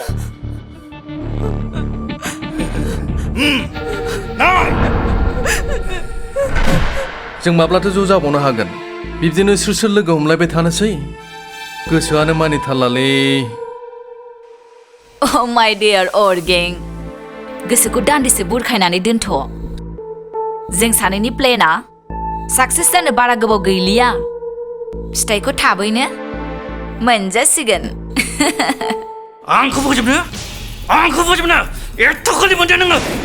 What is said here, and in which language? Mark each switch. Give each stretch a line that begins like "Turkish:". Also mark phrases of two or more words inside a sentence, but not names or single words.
Bodo: जों माब्लाथो ज' जाबावनो हागोन बिब्दिनो सोर लोगो हमलायबाय थानोसै गोसोआनो मानिथारलालै
English: Oh my dear old gang
Bodo: गोसोखौ दान्दिसे बुरखायनानै दोनथ' जों सानैनि प्लेना साक्सेस जानो बारा गोबाव गैलिया फिथाइखौ थाबैनो मोनजासिगोन आंखौ फोजोबनो एथ' खालि मोनदों नोङो